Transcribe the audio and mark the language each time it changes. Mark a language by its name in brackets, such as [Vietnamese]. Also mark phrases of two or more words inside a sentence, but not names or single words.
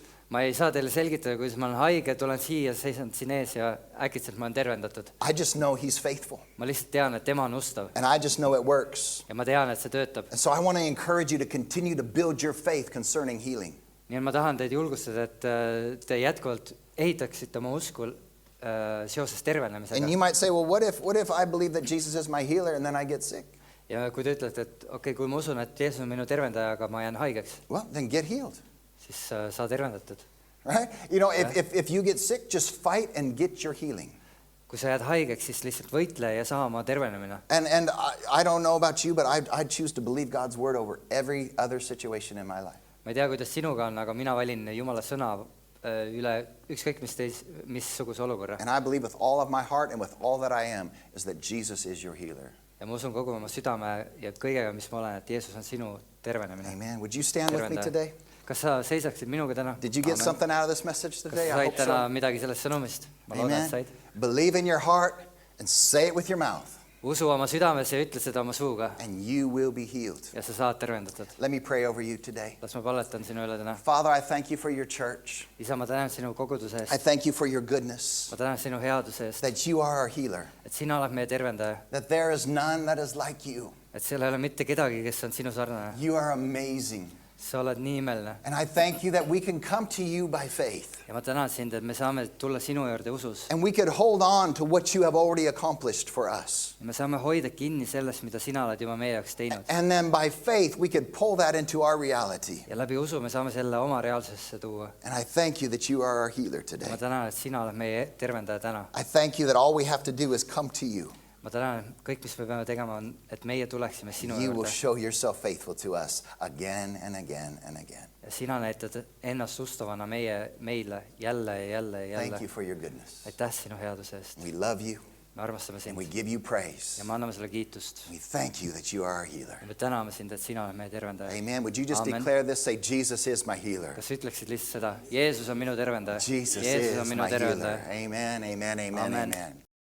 [Estonian] Ma ei saa teile selgitada, kuidas ma olen haige, tulen siia, seisan siin ees ja äkitselt ma olen tervendatud. [English] I just know he's faithful. [Estonian] Ma lihtsalt tean, et tema on ustav. [English] And I just know it works. [Estonian] Ja ma tean, et see töötab. [English] And so I want to encourage you to continue to build your faith concerning healing. [Estonian] Nii et ma tahan teid julgustada, et te jätkuvalt ehitaksite oma usku seoses tervenemisega. [English] And you might say, well, what if I believe that Jesus is my healer and then I get sick? [Estonian] Ja kui te ütlete, et okei, kui ma usun, et Jeesus on minu tervendaja, aga ma jään haigeks, [English] Well, then get healed. [Estonian] siis saa tervendatud. [English] Right? You know, if you get sick, just fight and get your healing. [Estonian] Kui sa jääd haigeks, siis lihtsalt võitle ja saa oma tervenemine. [English] And I don't know about you, but I choose to believe God's word over every other situation in my life. [Estonian] Ma ei tea, kuidas sinuga on, aga mina valin Jumala sõna üle ükskõik missuguse olukorra. [English] And I believe with all of my heart and with all that I am is that Jesus is your healer. [Estonian] Ja ma usun kogu oma südame ja kõigega, mis ma olen, et Jeesus on sinu tervenemine. [English] Amen. Would you stand with me today? [Estonian] Kas sa seisaksid minuga täna? [English] Did you get something out of this message [Estonian] Kas [English] today? [Estonian] sa [English] I [Estonian] said [English] hope [Estonian] täna [English] so. [Estonian] midagi sellest sõnumist? Ma loodan, et [English] Amen. [Estonian] said. [English] Believe in your heart and say it with your mouth, [Estonian] Usu oma südames ja ütle seda oma suuga [English] and you will be healed. [Estonian] ja sa saad tervendatud. [English] Let me pray over you today. [Estonian] Las ma palvetan sinu üle täna. [English] Father, I thank you for your church. [Estonian] Isa, ma tänan sinu koguduse [English] I [Estonian] eest. [English] thank you for your goodness, [Estonian] Ma tänan sinu headuse eest, [English] that you are our healer, [Estonian] et sina oled meie tervendaja. [English] that there is none that is like you. [Estonian] Et seal ei ole mitte kedagi, kes on sinu sarnane. [English] You are amazing. [Estonian] Sa oled nii imeline. [English] And I thank you that we can come to you by faith. [Estonian] Ja ma tänan sind, et me saame tulla sinu juurde usus. [English] And we could hold on to what you have already accomplished for us. [Estonian] Ja me saame hoida kinni sellest, mida sina oled juba meie jaoks teinud. [English] And then by faith, we could pull that into our reality. [Estonian] Ja läbi usu me saame selle oma reaalsusesse tuua. [English] And I thank you that you are our healer [Estonian] Ja [English] today. [Estonian] ma tänan, et sina oled meie tervendaja täna. [English] I thank you that all we have to do is come to you. [Estonian] Ma tänan, kõik, mis me peame tegema, on, et meie tuleksime sinu [English] You will [Estonian] juurde. [English] show yourself faithful to us again and again and again. [Estonian] Ja sina näitad ennast ustavana meile jälle ja jälle ja [English] Thank you [Estonian] jälle. [English] for your goodness. [Estonian] Aitäh sinu headuse eest. [English] We love you [Estonian] Me armastame [English] and [Estonian] sind [English] we give you praise. [Estonian] ja me anname sulle kiitust. [English] We thank you that you are our healer. [Estonian] Ja me täname sind, et sina oled meie tervendaja. [English] Amen. Would you just [Estonian] Amen. [English] declare this? Say, Jesus is my healer. [Estonian] Kas ütleksid lihtsalt seda? Jeesus on minu tervendaja. [English] Jesus [Estonian] Jeesus on [English] is [Estonian] minu [English] my healer. [Estonian] tervendaja. [English] Amen, amen, amen, [Estonian] Amen. [English] amen.